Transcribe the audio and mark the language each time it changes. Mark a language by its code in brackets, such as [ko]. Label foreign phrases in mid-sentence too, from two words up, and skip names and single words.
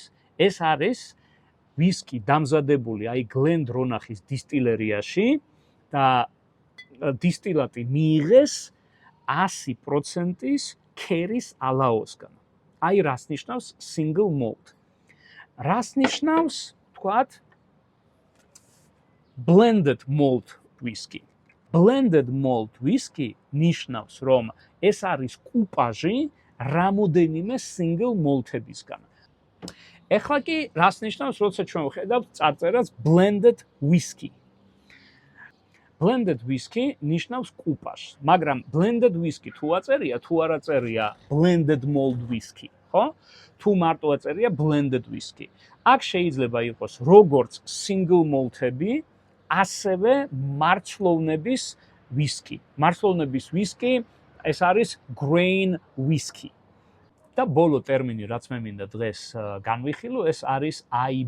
[ka] ეს არის ვისკი დამზადებული აი გლენდრონახის დისტილერიაში და დისტილატი მიიღეს 100%-ის ქერის ალაოსგან. აი რას ნიშნავს [en] single malt. [ka] რას ნიშნავს, თქვათ, [en] blended malt whisky. Blended malt whisky [ka] ნიშნავს, რომ ეს არის კუპაჟი რამოდენიმე [en] single malt- [ka] ებისგან. ეხლა კი რას ნიშნავს, როცა ჩვენ ვხედავთ წარწერას [en] blended whisky. Blended whisky [ka] ნიშნავს კუპაჟს, მაგრამ [en] blended whisky [ka] თუ აწერია, თუ არ აწერია [en] blended malt whisky, [ka] ხო? თუ მარტო აწერია [en] blended whisky. [ka] აქ შეიძლება იყოს როგორც [en] single malt- [ka] ები, ასევე მარცვლოვნების whisky. მარცვლოვნების whisky ეს არის [en] grain whisky. [ka] და ბოლო ტერმინი, რაც მე მინდა დღეს განვიხილო, ეს არის IB.